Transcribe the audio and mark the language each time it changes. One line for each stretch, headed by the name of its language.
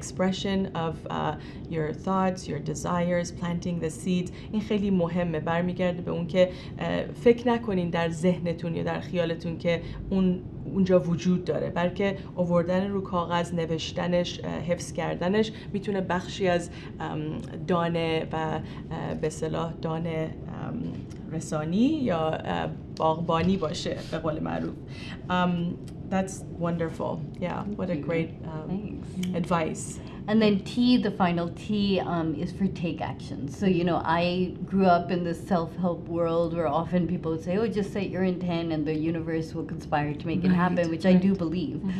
English: Expression of your thoughts, your desires, planting the seeds.
Persian: این خیلی مهمه. برمیگرده به اون که فکر نکنین در ذهنتون یا در خیالتون که اونجا وجود داره، بلکه آوردن رو کاغذ، نوشتنش، حفظ کردنش میتونه بخشی از دانه و به اصطلاح دانه رسانی یا باغبانی باشه به قول معروف.
English: That's wonderful. Yeah, what a great advice. And then T, the final T, is for take action. So, I grew up in this self-help world where often people would say, oh, just set your intent and the universe will conspire to make it happen, which I do believe.